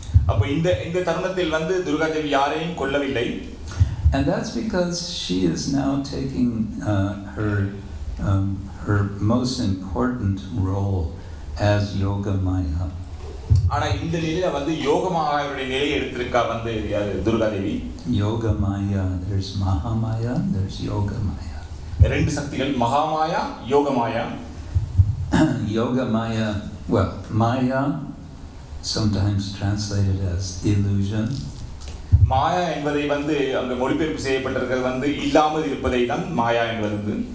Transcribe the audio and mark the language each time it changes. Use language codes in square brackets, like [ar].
[ta] அப்ப இந்த தருணத்தில் வந்து துர்கா தேவி யாரையும் கொல்லவில்லை. [en] And that's because she is now taking her most important role as Yoga Maya. [ta] ஆனா இந்த நிலையில வந்து யோகமாயாவுடைய நிலையை எடுத்திருக்கா வந்து Durga Devi. [en] Yoga Maya, there's Mahamaya, there's Yoga Maya. [ta] ரெண்டு சக்திகள், மகாமாயா, Yogamaya. [en] Yoga Maya, well, Maya, sometimes translated as illusion. [ta] மாயா என்பதை வந்து அங்க மொழிபெயர்ப்பு செய்யப்பட்டிருக்கிறது வந்து இல்லாமல் இருப்பதை தான் மாயா என்பது.